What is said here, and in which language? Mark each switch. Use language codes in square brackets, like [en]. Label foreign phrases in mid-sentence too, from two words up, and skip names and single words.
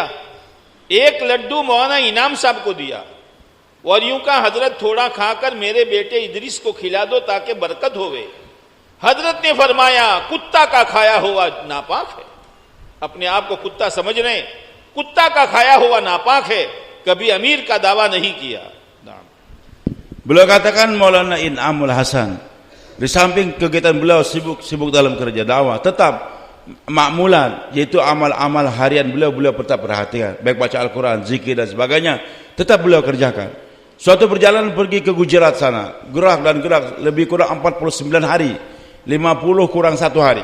[hi] एक लड्डू मौलाना इनाम साहब को दिया और यूं का हजरत थोड़ा खाकर मेरे बेटे इदरीस को खिला दो ताकि बरकत होवे। हजरत ने फरमाया कुत्ता का खाया हुआ नापाक है। अपने आप को कुत्ता समझ रहे, कुत्ता का खाया हुआ नापाक है, कभी अमीर का दावा नहीं किया। [id] Beliau katakan Maulana Inamul Hasan, di samping kegiatan beliau sibuk dalam kerja dakwah, tetap makmulan, yaitu amal-amal harian beliau tetap perhatikan, baik baca Al-Quran, zikir dan sebagainya, tetap beliau kerjakan. Suatu perjalanan pergi ke Gujarat sana, gerak lebih kurang 49 hari, 50 kurang 1 hari.